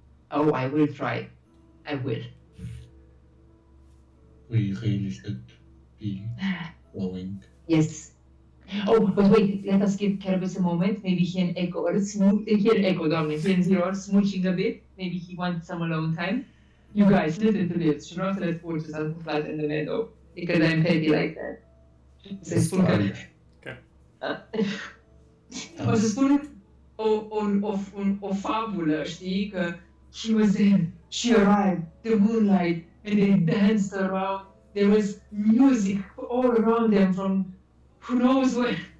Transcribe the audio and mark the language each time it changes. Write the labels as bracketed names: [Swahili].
[English] Oh, I will try. I will. We really should be going. Yes. Oh, but wait, let us give Carabas a moment. Maybe he and Echo are he and Zero are smooching a bit. Maybe he wants some alone time. You guys, listen to this. [Romanian] Și vreau să le spun ce s-a întâmplat [English] in the meadow. Because I'm petty like that. [Romanian] Să spun că... Ok. O să spun o fabulă, știi? Că [English] he was there, she arrived, the moonlight, and they danced around. There was music all around them from who knows where.